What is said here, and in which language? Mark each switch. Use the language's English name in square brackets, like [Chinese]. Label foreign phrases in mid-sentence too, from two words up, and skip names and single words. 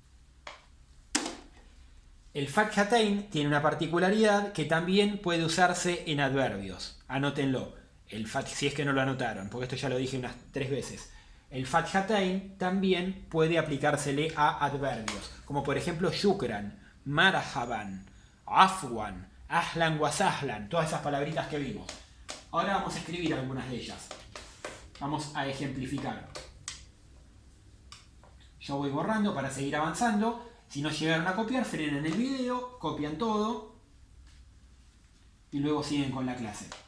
[Spanish] El Fathatain tiene una particularidad que también puede usarse en adverbios. Anótenlo, si es que no lo anotaron, porque esto ya lo dije unas 3 veces. El Fathatain también puede aplicársele a adverbios, como por ejemplo [Arabic] شكرا، مرحبا، عفوا، أهلا وسهلا, [Spanish] todas esas palabritas que vimos. Ahora vamos a escribir algunas de ellas. Vamos a ejemplificar. Yo voy borrando para seguir avanzando. Si no llegaron a copiar, frenen el video, copian todo y luego siguen con la clase.